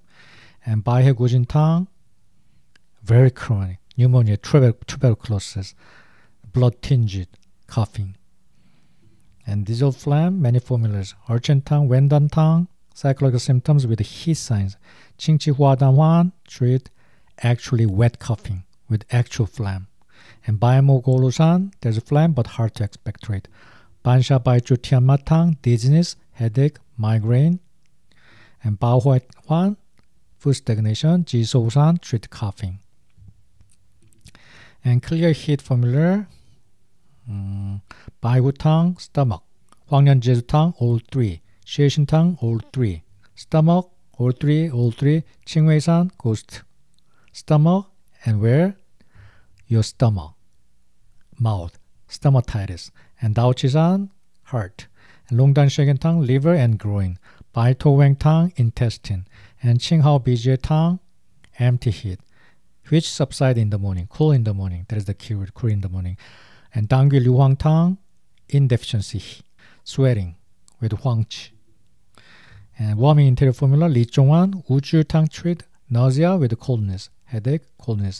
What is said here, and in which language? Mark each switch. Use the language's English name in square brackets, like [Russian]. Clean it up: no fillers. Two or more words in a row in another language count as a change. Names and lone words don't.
[English] And Bai-he-gu-jin-tang, very chronic, pneumonia, tuberculosis, blood-tinged coughing. And dissolved phlegm, many formulas. Urchin-tang, Wen-dan-tang, psychological symptoms with heat signs. Qing-chi-hua-dan-wan treat actually wet coughing with actual phlegm. And Bai-mo-go-lu-san, there's a phlegm but hard to expectorate. Ban-sha-bai-chu-tian-ma-tang, dizziness, headache, migraine. And Bao-hui-wan, food stagnation. Ji-so-san treat coughing. And clear heat formula, Bai-hu-tang, stomach. Huang-yan-jesu-tang, all three. Xie-shin-tang, all three. Stomach, all three. Qing-wei-san, ghost. Stomach, and where? Your stomach, mouth, stomatitis. And Dao-chi-san, heart. And Long-dan-shegen-tang, liver and groin. Bai-to-weng-tang, intestine. And Qing-hao-bi-jie-tang, empty heat, which subside in the morning, cool in the morning. That is the keyword, cool in the morning. And Dangui-liu-huang-tang, indeficiency, sweating with huang-chi. And warming interior formula, Li-chong-wan, Wu-ju-tang treat nausea with coldness, headache, coldness.